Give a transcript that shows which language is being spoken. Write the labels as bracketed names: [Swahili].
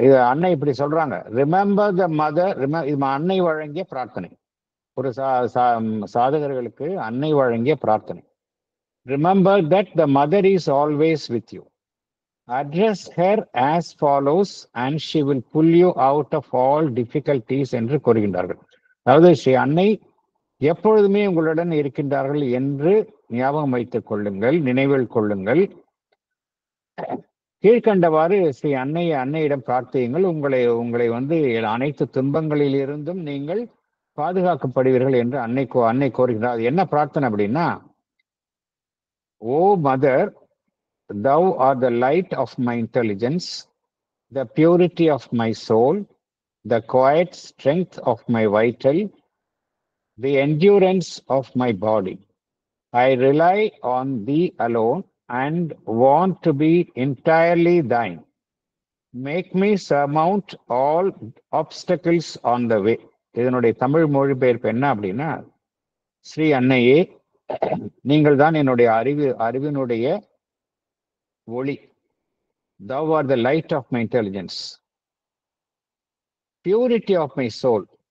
[Tamil] அன்னை இப்படி சொல்றாங்க, [English] Remember the mother. [Tamil] அன்னை வழங்கிய பிரார்த்தனை, ஒரு சாதகர்களுக்கு அன்னை வழங்கிய பிரார்த்தனை. [English] Remember that the mother is always with you. Address her as follows and she will pull you out of all difficulties [Tamil] என்று கூறுகின்றார்கள். அதாவது ஸ்ரீ அன்னை எப்பொழுதுமே உங்களுடன் இருக்கின்றார்கள் என்று ஞாபகம் வைத்துக் கொள்ளுங்கள், நினைவில் கொள்ளுங்கள். கீழ்கண்டவாறு ஸ்ரீ அன்னையிடம் பிரார்த்தியுங்கள். உங்களை அனைத்து துன்பங்களில் இருந்தும் நீங்கள் பாதுகாக்கப்படுவீர்கள் என்று அன்னை கோருகிறார். என்ன பிரார்த்தனை அப்படின்னா, [English] O Mother, thou art the light of my intelligence, the purity of my soul, the quiet strength of my vital, the endurance of my body. I rely on thee alone and want to be entirely thine. Make me surmount all obstacles on the way. [Tamil] இதனுடைய தமிழ் மொழிபெயர்ப்பு என்ன அப்படின்னா, ஸ்ரீ அன்னையே, நீங்கள் தான் என்னுடைய அறிவினுடைய ஒளி. [English] Thou art the light of my intelligence, purity of my soul.